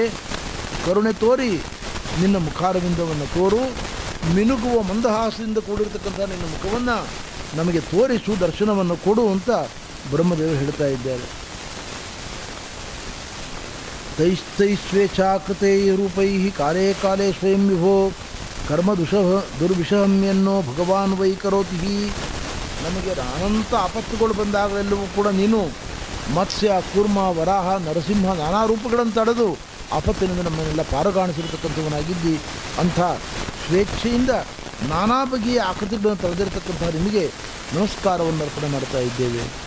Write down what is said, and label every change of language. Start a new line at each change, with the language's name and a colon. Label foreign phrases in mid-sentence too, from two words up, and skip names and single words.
Kannada: ಕರುಣೆ ತೋರಿ ನಿನ್ನ ಮುಖಾರವಿಂದವನ್ನು ತೋರು, ಮಿನುಗುವ ಮಂದಹಾಸದಿಂದ ಕೂಡಿರ್ತಕ್ಕಂಥ ನಿನ್ನ ಮುಖವನ್ನು ನಮಗೆ ತೋರಿಸು, ದರ್ಶನವನ್ನು ಕೊಡು ಅಂತ ಬ್ರಹ್ಮದೇವರು ಹೇಳ್ತಾ ಇದ್ದಾರೆ.
Sanskrit: ತೈಸ್ತೈಸ್ವೇಚ್ಛಾಕೃತೈ ರೂಪೈ ಕಾಲೇ ಕಾಲೇ ಸ್ವಯಂ ವಿಭೋ ಕರ್ಮ ದುರ್ವಿಷಹಮ್ಯನ್ನೋ ಭಗವಾನ್ ವೈ ಕರೋತಿ.
Kannada: ನಮಗೆ ಅನಂತ ಆಪತ್ತುಗಳು ಬಂದಾಗಲೆಲ್ಲವೂ ಕೂಡ ನೀನು ಮತ್ಸ್ಯ, ಕೂರ್ಮ, ವರಾಹ, ನರಸಿಂಹ ನಾನಾ ರೂಪಗಳನ್ನು ತಡೆದು ಆಪತ್ತಿನಿಂದ ನಮ್ಮನ್ನೆಲ್ಲ ಪಾರುಗಾಣಿಸಿರತಕ್ಕಂಥವನಾಗಿದ್ದಿ. ಅಂಥ ಸ್ವೇಚ್ಛೆಯಿಂದ ನಾನಾ ಬಗೆಯ ಆಕೃತಿಗಳನ್ನು ತಡೆದಿರತಕ್ಕಂಥ ನಿಮಗೆ ನಮಸ್ಕಾರವನ್ನು ಅರ್ಪಣೆ ಮಾಡ್ತಾ ಇದ್ದೇವೆ.